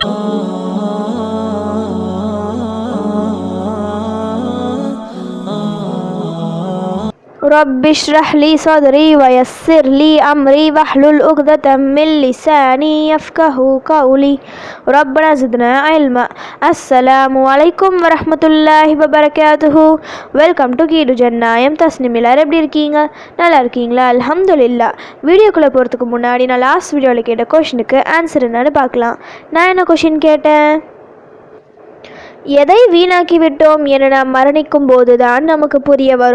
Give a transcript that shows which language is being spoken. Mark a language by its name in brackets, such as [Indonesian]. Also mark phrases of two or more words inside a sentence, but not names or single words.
[Arabic] رب اشرح لي صدري ويسر لي أمري واحلل عقدة من لساني يفقهوا قولي ربنا زدنا علما. السلام عليكم ورحمة الله وبركاته. [English] welcome to [Tamil] கீடு ஜன்னா. தஸ்னிம். எல்லாரும் எப்படி இருக்கீங்க? நல்லா இருக்கீங்களா? அல்ஹம்துலில்லாஹ். வீடியோக்குள்ளே போகிறதுக்கு முன்னாடி நான் லாஸ்ட் வீடியோவில் கேட்ட கொஷனுக்கு ஆன்சர் என்னன்னு பார்க்கலாம். நான் என்ன கொஷின் கேட்டேன்? எதை வீணாக்கி விட்டோம் என நாம் மரணிக்கும் போதுதான் நமக்கு புரிய வரும்.